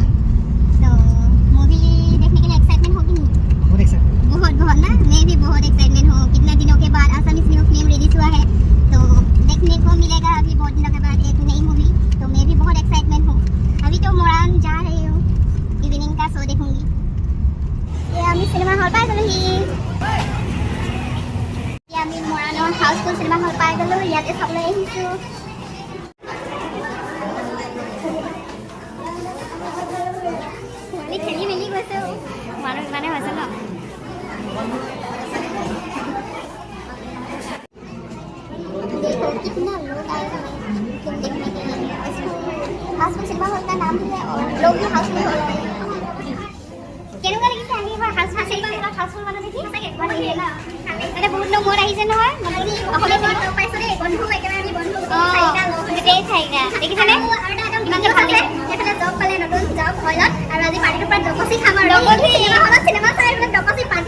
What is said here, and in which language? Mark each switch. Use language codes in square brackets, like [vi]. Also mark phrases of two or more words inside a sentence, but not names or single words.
[hi] तो मूवी देखने के लिए एक्साइटमेंट होगी नहीं? बहुत एक्साइटमेंट, बहुत ना। मैं भी बहुत एक्साइटमेंट हूँ। कितना दिनों के बाद असमीज [en] new film release [hi] हुआ है, तो देखने को मिलेगा अभी बहुत दिनों के बाद एक नई मूवी। तो मैं भी बहुत एक्साइटमेंट हूँ। अभी तो मोरान जा रही हूँ, इवनिंग का शो देखूंगी। [as] ये আমি সিনেমা হল পাই গ'লোহি। এতিয়া আমি মৰাণৰ হাউচফুল চিনেমা হল পাই গ'লো। ইয়াতে চাবলৈ আহিছোঁ। খেলি মেলি গৈছে, মানুহ ইমানে হৈছে ন। [hi] देखो कितना लोग आए हैं फिल्म देखने के लिए। हाउसफुल सिनेमा हॉल का नाम है और लोग भी हाउसफुल हो रहे हैं। [as] কেনেকুৱা লাগিছে আহি এবাৰ হাউসফুল মানুহ দেখি? সঁচাকৈ ভাল লাগিলে ন? মানে বহুত লোক মোৰ আহিছে নহয়। অসমীয়া চিনেমা পাইছোঁ দেই। বন্ধু একেবাৰে আমি বন্ধু গোটেই চাৰিটা দেখিছেনে? ইমান ভাল লাগিছে। এফালে জব পালে, নতুন জব হলত, আৰু আজি পাৰ্টিটোৰ পৰা ডকচি খাম আৰু চিনেমা হলত চিনেমা চাই পেলাই ডকচি পাৰ্টি।